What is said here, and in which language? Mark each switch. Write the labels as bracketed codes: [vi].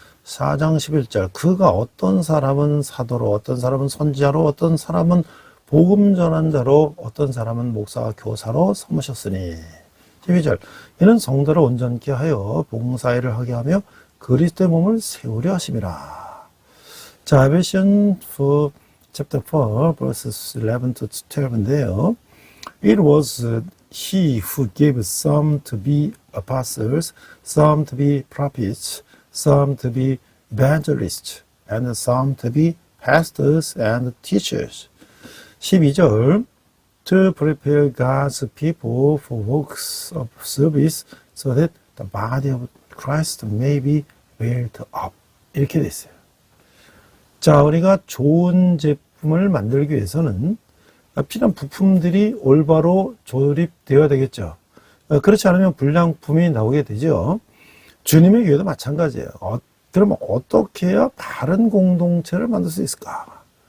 [ko] 4장 11절 그가 어떤 사람은 사도로 어떤 사람은 선지자로 어떤 사람은 복음 전환자로 어떤 사람은 목사와 교사로 삼으셨으니 12절 이는 성도를 온전케 하여 봉사일을 하게 하며 그리스도의 몸을 세우려 하심이라. 자, 에베시언 4 chapter 4 verses 11 to 12인데요. [en] It was he who gave some to be apostles, some to be prophets, some to be evangelists, and some to be pastors and teachers. 12절 To prepare God's people for works of service so that the body of Christ may be built up. [ko] 이렇게 돼 있어요. 자, 우리가 좋은 제품을 만들기 위해서는 필요한 부품들이 올바로 조립되어야 되겠죠. 그렇지 않으면 불량품이 나오게 되죠. 주님의 교회도 마찬가지예요. 그러면 어떻게 해야 바른 공동체를 만들 수 있을까?